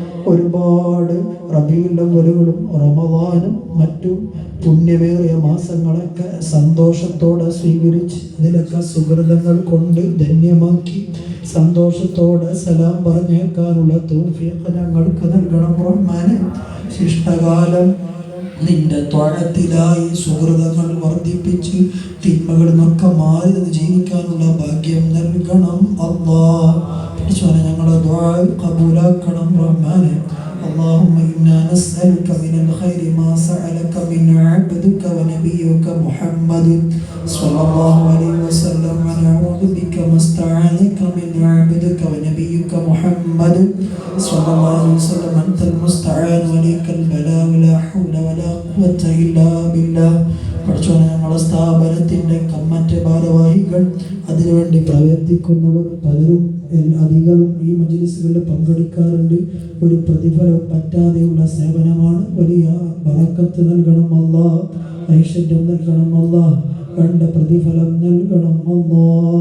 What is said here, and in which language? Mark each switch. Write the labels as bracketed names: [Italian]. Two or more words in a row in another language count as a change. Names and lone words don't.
[Malayalam] ഒരുപാട് റബീഉൽ അവ്വലുകളും റമദാനും മറ്റു പുണ്യമേറിയ മാസങ്ങളൊക്കെ സന്തോഷത്തോടെ സ്വീകരിച്ച് അതിലൊക്കെ സുഹൃതങ്ങൾ കൊണ്ട് ധന്യമാക്കി സന്തോഷത്തോടെ സലാം പറഞ്ഞേക്കാനുള്ള തൗഫീഖ് ഞങ്ങൾക്ക് നൽകണം റഹ്മാനെ. ശിഷ്ടകാലം നിന്റെ ത്വഅത്തിലായി സുഹൃതങ്ങൾ വർദ്ധിപ്പിച്ച് തിന്മകളിൽ നിന്നൊക്കെ മാറി നിന്ന് ജീവിക്കാനുള്ള ഭാഗ്യം നൽകണം അല്ലാഹ്. ഞങ്ങളുടെ ദുആ ഖബൂലാക്കണം റഹ്മാനെ. [Arabic] اللهم إنا نسألك من الخير ما سألك من عبدك ونبيك محمد صلى الله عليه وسلم ونعوذ بك ما استعاذك من عبدك ونبيك محمد صلى الله عليه وسلم أنت المستعان وليك البلاء ولا حول ولا قوة إلا بالله. [Malayalam] പഠിച്ചോനെ ഞങ്ങളുടെ സ്ഥാപനത്തിൻ്റെ കമ്മിറ്റി ഭാരവാഹികൾ, അതിനുവേണ്ടി പ്രവർത്തിക്കുന്നവർ പലരും അധികം ഈ മജ്ലിസുകളിൽ പങ്കെടുക്കാറുണ്ട്. ഒരു പ്രതിഫലം പറ്റാതെയുള്ള സേവനമാണ്. വലിയ ബറക്കത്ത് നൽകണം അല്ലാഹ്. ഐശ്വര്യം നൽകണം അല്ലാഹ്. കണ്ട പ്രതിഫലം നൽകണം അല്ലാഹ്.